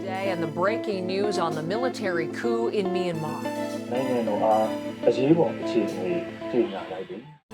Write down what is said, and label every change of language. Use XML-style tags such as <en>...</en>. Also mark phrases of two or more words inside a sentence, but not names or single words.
<en>and the breaking news on the military coup in Myanmar.</en> <my>နိုင်ငံတော်အားအရေးပေါ်အခြေအနေကြေညာလိုက်ပြီ</my>